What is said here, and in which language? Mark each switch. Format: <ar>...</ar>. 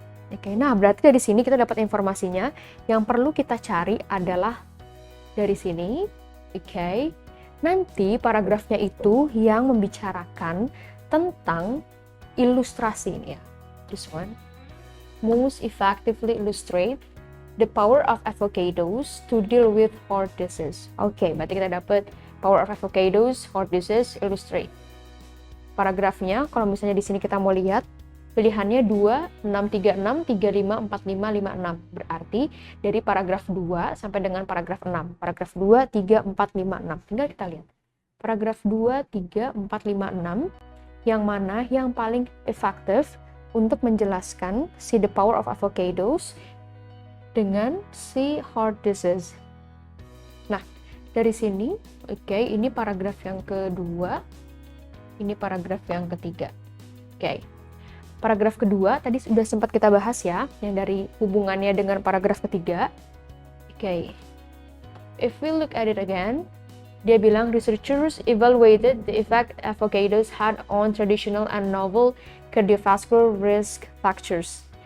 <id>Oke, nah berarti dari sini kita dapat informasinya. Yang perlu kita cari adalah dari sini. Oke. Nanti paragrafnya itu yang membicarakan tentang ilustrasi ini ya.</id> <en>This one. Most effectively illustrate the power of avocados to deal with heart disease.</en> <id>Oke, berarti kita dapat power of avocados, heart disease, illustrate. Paragrafnya, kalau misalnya di sini kita mau lihat, pilihannya 2, 6, 3, 6, 3, 5, 4, 5, 5, 6. Berarti dari paragraf 2 sampai dengan paragraf 6. Paragraf 2, 3, 4, 5, 6. Tinggal kita lihat. Paragraf 2, 3, 4, 5, 6. Yang mana yang paling efektif untuk menjelaskan si</id> <en>the power of avocados</en> <id>dengan si heart disease. Nah, dari sini, oke, ini paragraf yang kedua, ini paragraf yang ketiga. Oke, paragraf kedua tadi sudah sempat kita bahas ya, yang dari hubungannya dengan paragraf ketiga.</id> <en>Oke, if we look at it again,</en> <id>dia bilang</id> <en>researchers evaluated the effect avocados had on traditional and novel cardiovascular risk factors.</en>